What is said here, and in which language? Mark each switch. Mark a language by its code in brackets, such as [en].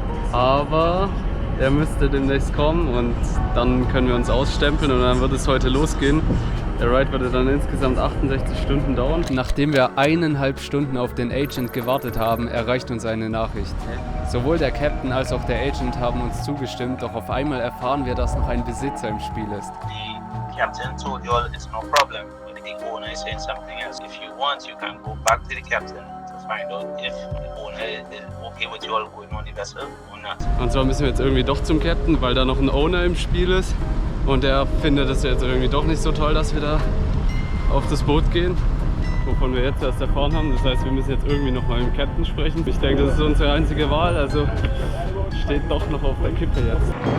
[de] Aber er müsste demnächst kommen und dann können wir uns ausstempeln und dann wird es heute losgehen. Der Ride würde dann insgesamt 68 Stunden dauern. Nachdem wir 1,5 Stunden auf den Agent gewartet haben, erreicht uns eine Nachricht. Sowohl der Captain als auch der Agent haben uns zugestimmt, doch auf einmal erfahren wir, dass noch ein Besitzer im Spiel ist. [en] The captain told you all it's no problem. But the owner is saying something else. If you want, you can go back to the captain to find out if the owner is okay with you all going on the vessel or not. [de] Und zwar müssen wir jetzt irgendwie doch zum Captain, weil da noch ein Owner im Spiel ist. Und der findet es jetzt irgendwie doch nicht so toll, dass wir da auf das Boot gehen, wovon wir jetzt erst erfahren haben. Das heißt, wir müssen jetzt irgendwie noch mal mit dem Captain sprechen. Ich denke, das ist unsere einzige Wahl, also steht doch noch auf der Kippe jetzt.